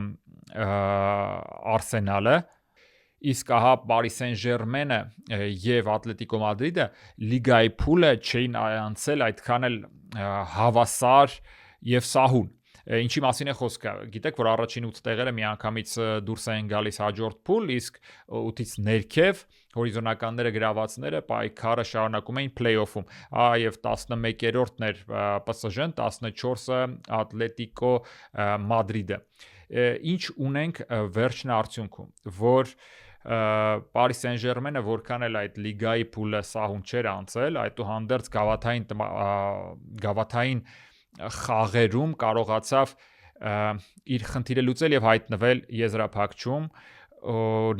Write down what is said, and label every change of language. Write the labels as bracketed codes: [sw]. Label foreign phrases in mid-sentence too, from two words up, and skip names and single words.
[hy] Արսենալը, իսկ ահա Paris Saint-Germain-ը եւ Ատլետիկո Մադրիդը լիգայի փուլը չէին անցել այդքան էլ հավասար եւ սահուն Ինչի մասին է խոսքը, գիտեք, որ առաջին 8 տեղերը միանգամից դուրս են գալիս հաջորդ փուլ, իսկ 8-ից ներքև հորիզոնականները գրավածները պայքարը շարունակում էին play-off-ում, եւ 11-րդն էր PSG-ն, 14-ը Ատլետիկո Մադրիդը։ Ինչ ունենք վերջին արդյունքում, որ Paris Saint-Germain-ը որքան էլ այդ լիգայի փուլը սահուն չէր անցել, այդուհանդերձ գավաթային խաղերում կարողացավ իր խնդիրը լուծել եւ հայտնվել եզրափակչում, նա